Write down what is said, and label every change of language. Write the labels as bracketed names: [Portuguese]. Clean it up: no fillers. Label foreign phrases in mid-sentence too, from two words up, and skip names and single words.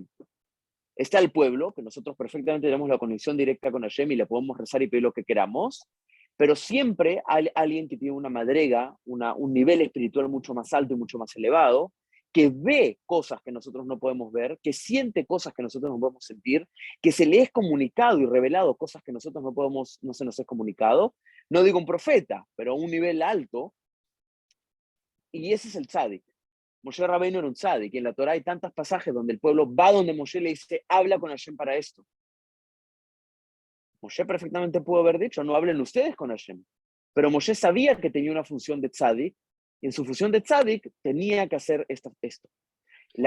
[Spanish] Está el pueblo, que nosotros perfectamente tenemos la conexión directa con Hashem y le podemos rezar y pedir lo que queramos, pero siempre hay alguien que tiene una madrega, un nivel espiritual mucho más alto y mucho más elevado, que ve cosas que nosotros no podemos ver, que siente cosas que nosotros no podemos sentir, que se le es comunicado y revelado cosas que nosotros no se nos es comunicado. No digo un profeta, pero a un nivel alto, y ese es el tzadik. Moshe Rabbeinu era un tzadik, y en la Torá hay tantos pasajes donde el pueblo va donde Moshe le dice, habla con Hashem para esto. Moshe perfectamente pudo haber dicho, no hablen ustedes con Hashem. Pero Moshe sabía que tenía una función de tzadik, y en su función de tzadik tenía que hacer esto. La